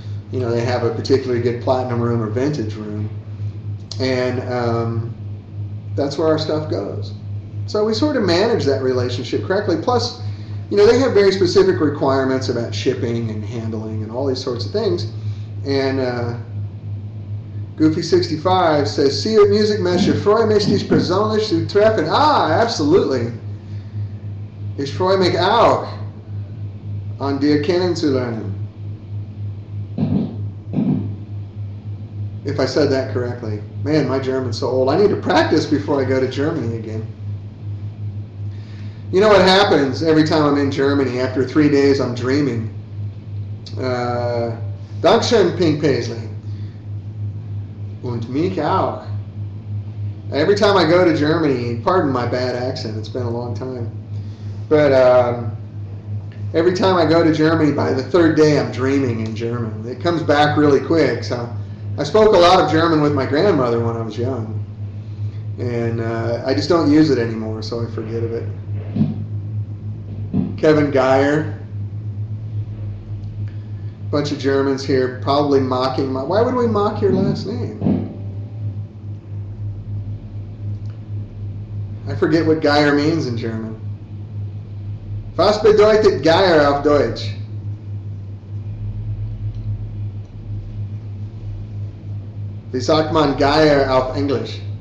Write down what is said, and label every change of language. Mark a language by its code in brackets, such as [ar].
[en] They have a particularly good platinum room or vintage room. And that's where our stuff goes. So we sort of manage that relationship correctly. Plus, they have very specific requirements about shipping and handling and all these sorts of things. And Goofy65 says, [de] "Sie und Musikmesser, ich freue mich, dich persönlich zu treffen." Absolutely. Ich freue mich auch, an dir kennenzulernen. [en] If I said that correctly. Man, my German's so old. I need to practice before I go to Germany again. You know what happens every time I'm in Germany? After 3 days, I'm dreaming. [de] Dankeschön, Pink Paisley. Und mich auch. [en] Every time I go to Germany, pardon my bad accent, it's been a long time. But every time I go to Germany, by the 3rd day, I'm dreaming in German. It comes back really quick. So I spoke a lot of German with my grandmother when I was young. And I just don't use it anymore, so I forget of it. Kevin Geyer. Bunch of Germans here probably mocking my... Why would we mock your last name? I forget what Geyer means in German. [de] Was bedeutet Geyer auf Deutsch? Wie sagt man Geyer auf Englisch?